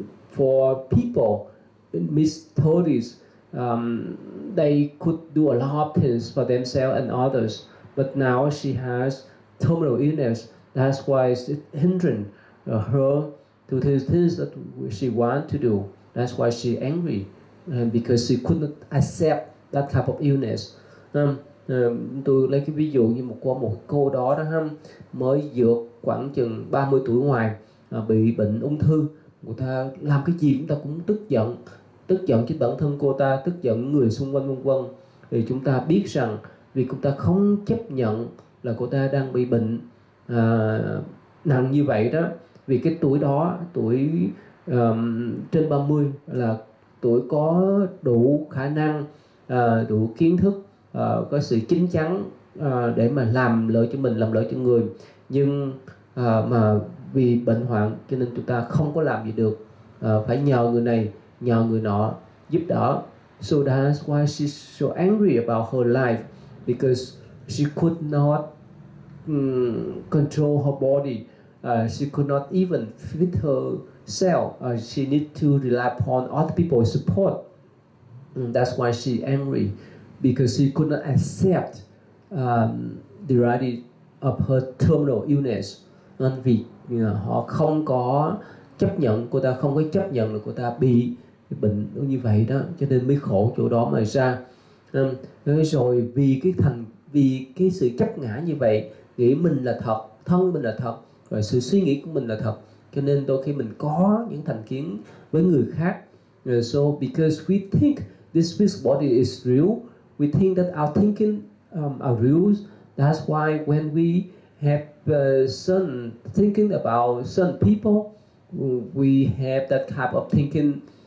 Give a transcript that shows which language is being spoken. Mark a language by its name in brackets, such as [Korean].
[English] For people in mid-30s, they could do a lot of things for themselves and others, but now she has terminal illness. That's why it's hindering her to do things that she wants to do. That's why she's angry, because she could not accept that type of illness. [Vietnamese] Tôi lấy cái ví dụ như một cô đó ha, mới vượt khoảng chừng 30 tuổi ngoài, bị bệnh ung thư. Người ta làm cái gì chúng ta cũng tức giận chính bản thân cô ta, tức giận người xung quanh vân vân. Thì chúng ta biết rằng vì cô ta không chấp nhận là cô ta đang bị bệnh nặng như vậy đó, vì cái tuổi đó, tuổi trên 30 là tuổi có đủ khả năng, đủ kiến thức, có sự chín chắn để mà làm lợi cho mình, làm lợi cho người, nhưng mà vì bệnh hoạn cho nên chúng ta không có làm gì được, phải nhờ người này nhờ người nọ giúp đỡ. [English] So that's why she's so angry about her life, because she could not control her body. She could not even feed herself. She needs to rely upon other people's support. That's why she's angry, because she could not accept the reality of her terminal illness. [Vietnamese] Nên vì họ không có chấp nhận, cô ta không có chấp nhận là cô ta bị bệnh như vậy đó, cho nên mới khổ chỗ đó mà ra. Rồi vì cái sự chấp ngã như vậy, nghĩ mình là thật, thân mình là thật, rồi sự suy nghĩ của mình là thật, cho nên đôi khi mình có những thành kiến với người khác. [English] So because we think this physical body is real, we think that our thinking are real. That's why when we have certain thinking about certain people, we have that type of thinking.